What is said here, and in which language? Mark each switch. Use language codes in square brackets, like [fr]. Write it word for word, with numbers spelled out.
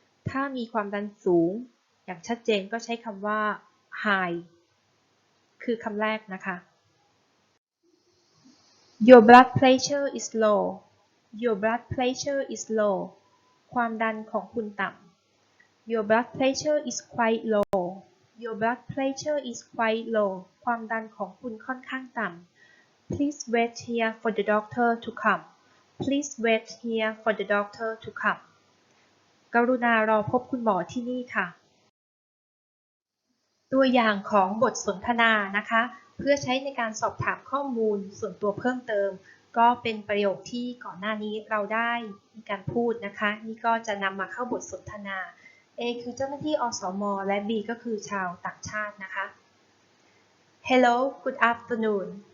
[th] ถ้ามีความดันสูงอย่างชัดเจนก็ใช้คำว่า high คือคำแรกนะคะ [en] Your blood pressure is low Your blood pressure is low [th] ความดันของคุณต่ำ [en] Your blood pressure is quite low Your blood pressure is quite low. [th] ความดันของคุณค่อนข้างต่ำ [en] Please wait here for the doctor to come. Please wait here for the doctor to come. [th] กรุณารอพบคุณหมอที่นี่ค่ะตัวอย่างของบทสนทนานะคะเพื่อใช้ในการสอบถามข้อมูลส่วนตัวเพิ่มเติมก็เป็นประโยคที่ก่อนหน้านี้เราได้มีการพูดนะคะนี่ก็จะนำมาเข้าบทสนทนาA คือเจ้าหน้าที่อสมและ B ก็คือชาวต่างชาตินะคะ [en] Hello, good afternoon.